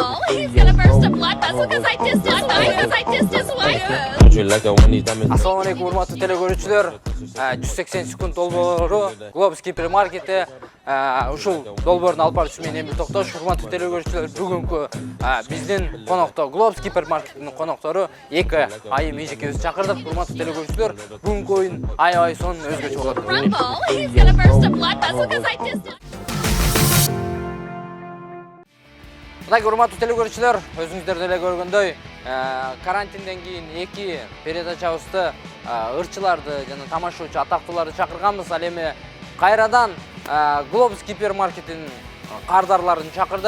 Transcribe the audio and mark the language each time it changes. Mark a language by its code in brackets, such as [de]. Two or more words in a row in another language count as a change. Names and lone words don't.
[en] he's gonna burst a blood vessel because I dissed his wife. [ar] السلام عليكم [ky] урматтуу телекөрүүчүлөр. 180 секунд долбоору Globus гипермаркети ушул долбоорун алып баруучу мен Эмил Токтош. Урматтуу телекөрүүчүлөр, бүгүнкү биздин конокто Globus гипермаркетинин коноктору эки айым эжекебизди чакырдык. Урматтуу телекөрүүчүлөр, бүгүнкү оюн аябай сонун өзгөчө болот. [en] Rumble, he's gonna burst a blood vessel because I dissed his [ky] Мына урматтуу телекөрүүчүлөр, өзүңүздөр деле көргөндөй, карантинден кийин эки передачабызды ырчыларды жана тамашачы атактууларды чакырганбыз. Ал эми кайрадан Globus гипермаркетинин кардарларын чакырдык.